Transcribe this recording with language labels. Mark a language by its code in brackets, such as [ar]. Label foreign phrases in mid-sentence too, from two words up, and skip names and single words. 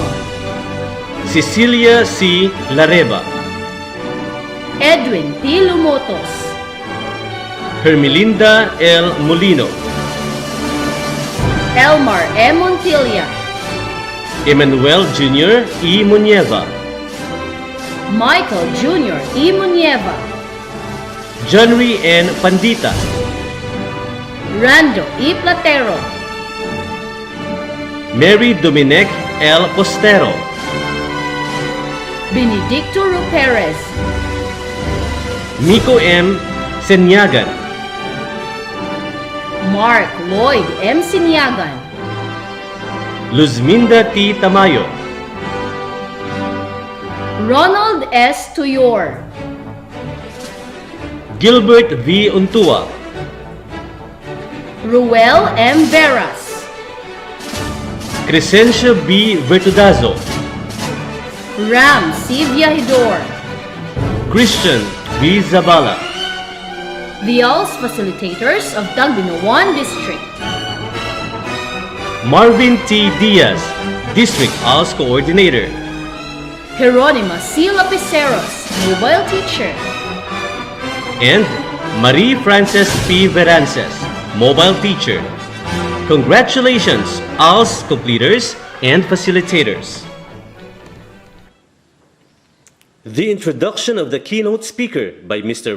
[en] Cecilia C. Lareba, Edwin T. Lumotos, Hermelinda L. Molino, Elmar M. Montilla, Emmanuel Jr. E. Munieva, Michael Jr. E. Munieva, Johnry N. Pandita, Rando E. Platero, Mary Dominic L. Postero, Benedicto Ruperez, Miko M. Senyagan, Mark Lloyd M. Siniagan, Luzminda T. Tamayo, Ronald S. Tuyor, Gilbert V. Untua, Ruel M. Veras, Crescencio B. Vertudazo, Ram C. Viajidor, Christian V. Zabala, the ALS facilitators of Tagbina 1 District, Marvin T. Diaz, District ALS Coordinator, Jeronima C. Lapiceros, Mobile Teacher, and Marie Frances P. Verances, Mobile Teacher. Congratulations, ALS completers and facilitators. The introduction of the keynote speaker by Mr.